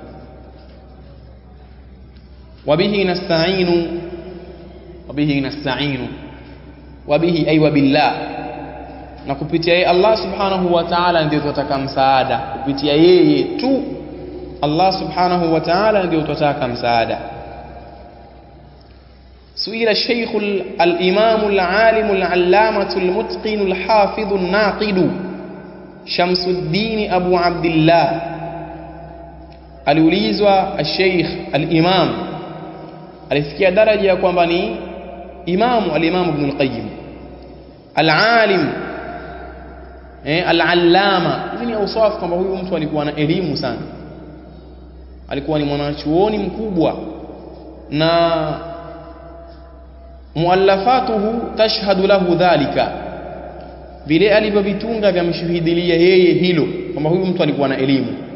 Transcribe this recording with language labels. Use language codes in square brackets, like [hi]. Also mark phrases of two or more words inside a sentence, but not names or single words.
[ar] وبه نستعين وبه أي وبالله, [sw] na kupitia yeye [ar] الله سبحانه وتعالى [sw] ndio tutaka msaada, kupitia yeye tu [ar] الله سبحانه وتعالى [sw] ndio tutaka msaada. [ar] سئل الشيخ الإمام العالم العلامة المتقن الحافظ الناقد شمس الدين أبو عبد الله aliulizwa الشيخ الإمام [sw] alifikia daraja ya kwamba ni imamu [ar] الإمام ابن القيم العالم العلامة. [sw] Hizi ni awsaf kwamba huyu mtu alikuwa na elimu sana, alikuwa ni mwanachuoni mkubwa, na [ar] مؤلفاته تشهد له ذلك, [sw] vile alivyovitunga vyamshuhudilia yeye hilo kwamba huyu mtu alikuwa na elimu.